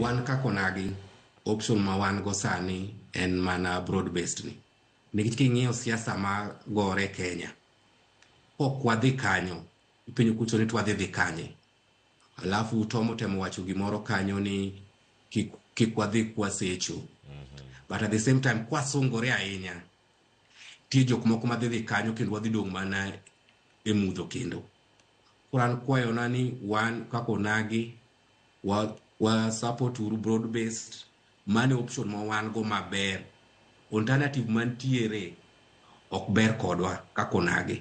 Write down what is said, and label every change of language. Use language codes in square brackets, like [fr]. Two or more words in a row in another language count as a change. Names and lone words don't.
[luo] Wan kakonagi option ma wan go sani en mana [en] broad based [luo] ni. Nikech king'iyo siasa ma gore Kenya. Ok wadhi kanyo. Ipenjo kucho ni twadhi kanye. Alafu Tom temo wacho gimoro kanyo ni kik wadhi kwasecho. [en] But at the same time [luo] kwasungore ahinya. Tie jok moko madhi kanyo kendo wadhi dong' mana e mudho kendo. Kuran kwayo nani wan kakonagi wa support uru [en] broad based [luo] mane option ma wan go maber. Alternative mantiere ok ber kodwa kakonagi.